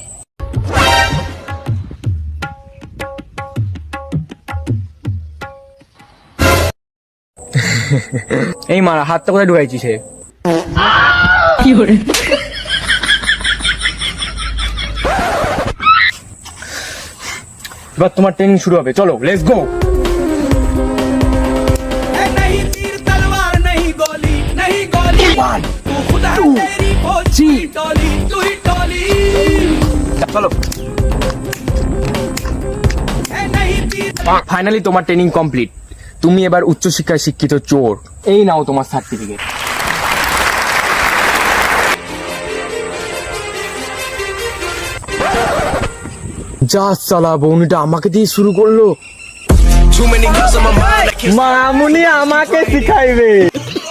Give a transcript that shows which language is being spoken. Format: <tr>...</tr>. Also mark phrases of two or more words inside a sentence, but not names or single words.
<bn>এই মারা হাতটা কোথায় ঢুকাইছিস হে? এবার তোমার ট্রেনিং শুরু হবে, চলো</bn> <en>let's go.</en> <hi>नहीं तीर तलवार नहीं गोली नहीं गोली तू खुदा तेरी फौज की टोली तू ही टोली</hi> <bn>চলো।</bn> <hi>नहीं तीर</hi> <bn>ফাইনালি তোমার</bn> <en>training complete,</en> <bn>তুমি এবার উচ্চশিক্ষায় শিক্ষিত চোর। এই নাও তোমার সার্টিফিকেট। যা সালা বউনিটা আমাকে দিয়ে শুরু করলো।</bn> <en>too many girls on my mind I can't</en> <bn>মামুনি আমাকে শিখাইবে।</bn>